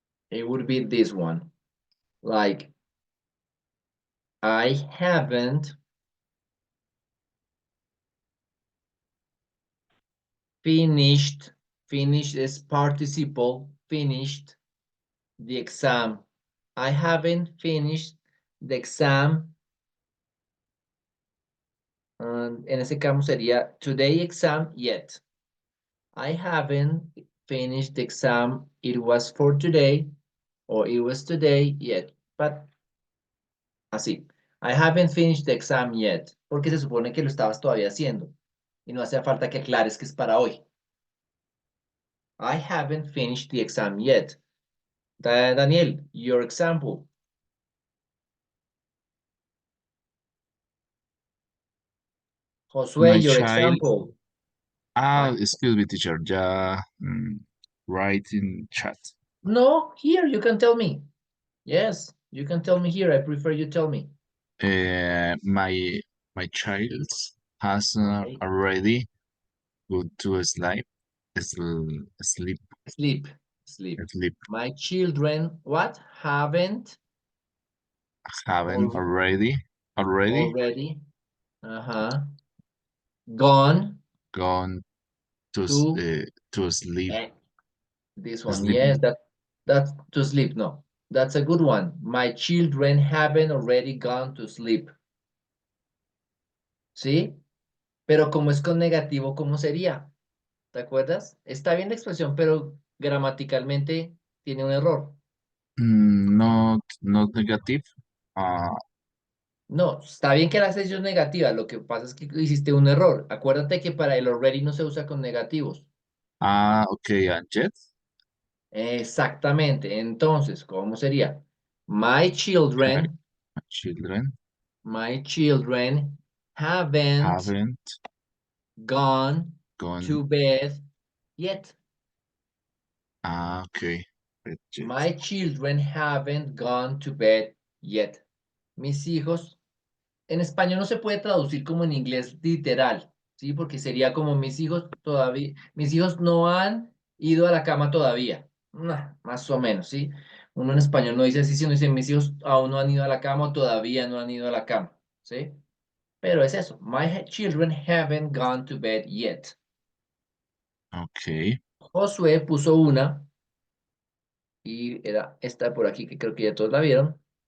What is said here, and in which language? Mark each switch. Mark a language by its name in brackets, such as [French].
[English] It would be this one. Like I haven't finished, finished is participle, finished the exam. I haven't finished the exam. [Spanish] En ese caso sería [English] today exam yet. I haven't finished the exam. It was for today or it was today yet. But así. I haven't finished the exam yet. [Spanish] Porque se supone que lo estabas todavía haciendo. Y no hace falta que aclares que es para hoy. [English] I haven't finished the exam yet. Daniel, your example. Josué, My your child. example. My, Excuse me, teacher. Ya, write in chat. no, here you can tell me. Yes, you can tell me here. I prefer you tell me. My child has Okay. already go to sleep, Sleep, sleep. sleep. My children, what? Haven't Haven't already already gone gone to to sleep. this one. Sleep. Yes, that's to sleep. No, that's a good one. My children haven't already gone to sleep. [Spanish] ¿Sí? Pero como es con negativo, ¿cómo sería? ¿Te acuerdas? Está bien la expresión, pero gramaticalmente tiene un error. [English] Not negative. [Spanish] No, está bien que la sesión es negativa, lo que pasa es que hiciste un error. Acuérdate que para el already no se usa con negativos. [English] Okay, and yet [Spanish] Exactamente. Entonces, ¿cómo sería? My [English] okay, children, my children my children haven't haven't gone gone. to bed yet. Okay, but yet. My children haven't gone to bed yet. [Spanish] Mis hijos, en español no se puede traducir como en inglés literal, ¿sí? Porque sería como mis hijos no han ido a la cama todavía. Más o menos, ¿sí? Uno en español no dice así, sino dice mis hijos aún no han ido a la cama o todavía no han ido a la cama, ¿sí? Pero es eso. [English] My children haven't gone to bed yet. Okay. [Spanish] Josué puso una y era esta por aquí que creo que ya todos la vieron.